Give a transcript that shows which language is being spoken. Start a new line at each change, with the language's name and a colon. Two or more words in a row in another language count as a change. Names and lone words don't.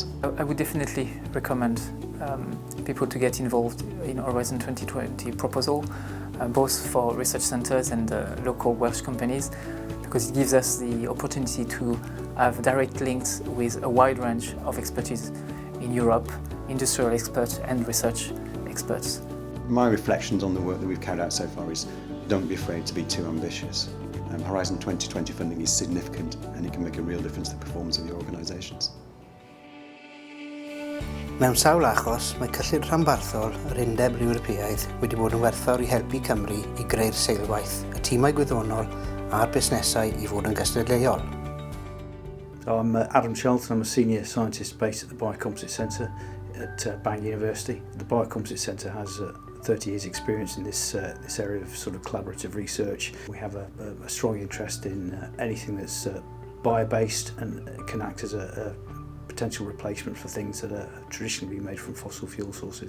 English: I would definitely recommend people to get involved in Horizon 2020 proposal, both for research centres and local Welsh companies, because it gives us the opportunity to have direct links with a wide range of expertise in Europe, industrial experts and research experts. My reflections on the work that we've carried out so far is don't be afraid to be too ambitious. Horizon 2020 funding is significant and it can make a real difference to the performance of your organisations.
Welsh: Mewn sawl achos, mae cyllid rhanbarthol yr Undeb Ewropeaidd wedi bod yn werthfawr i helpu Cymru i greu'r seilwaith, y tîmau gwyddonol a'r busnesau i fod yn gystadleuol.
English: I'm Adam Shelton. I'm a senior scientist based at the Biocomposite Centre at Bangor University. The Biocomposite Centre has 30 years experience in this area of sort of collaborative research. We have a strong interest in anything that's bio-based and can act as a potential replacement for things that are traditionally been made from fossil fuel sources.